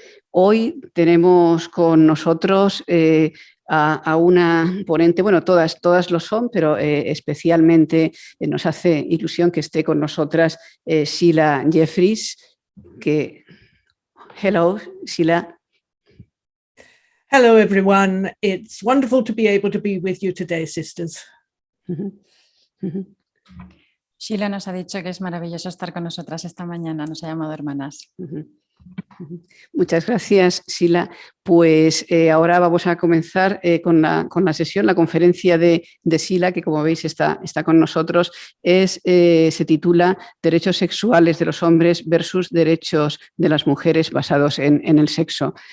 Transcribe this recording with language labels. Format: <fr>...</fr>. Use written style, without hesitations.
<es>Hoy tenemos con nosotros a una ponente, bueno, todas lo son, pero especialmente nos hace ilusión que esté con nosotras Sheila Jeffreys, que...</es> <en>Hello, Sheila. Hello, everyone. It's wonderful to be able to be with you today, sisters.</en> <es>Sheila nos ha dicho que es maravilloso estar con nosotras esta mañana, nos ha llamado hermanas. Muchas gracias, Sheila. Pues ahora vamos a comenzar con la sesión, la conferencia de Sheila, que como veis está con nosotros, se titula Derechos sexuales de los hombres versus derechos de las mujeres basados en el sexo.</es>